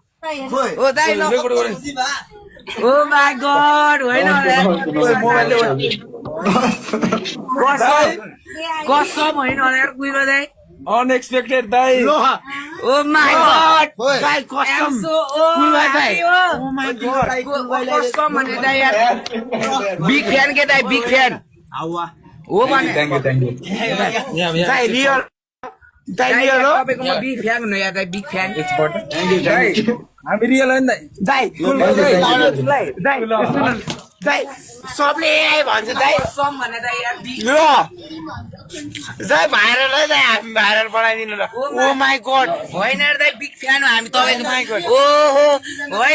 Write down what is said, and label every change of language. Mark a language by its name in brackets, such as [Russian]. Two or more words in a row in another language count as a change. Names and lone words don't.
[Nepali] ओ दाइ ल [English] oh my god [Nepali] होइन कसम होइन यार कुइरो दाइ अनएक्सपेक्टेड दाइ [English] oh my god [Nepali] दाइ कसम [English] oh my god [Nepali] कसम भने दाइ यार [English] big fan [Nepali] के दाइ [English] big fan [Nepali] हो भने [English] thank you [Nepali] दाइ रियल दाइ रियल हो तपाईकोमा [English] big fan [Nepali] हो यार दाइ [English] big fan thank you [Nepali] दाइ हामी रियल हो नि दाइ दाइ सबले यही भन्छ दाइ कसम भने दाइ यार बिग दाइ भाइरल है दाइ हामी भाइरल बनाइदिनु ल [English] oh my god [Nepali] होइन यार दाइ [English] big fan [Nepali] हो हामी तपाईको [English] my god [Nepali] ओहो होइन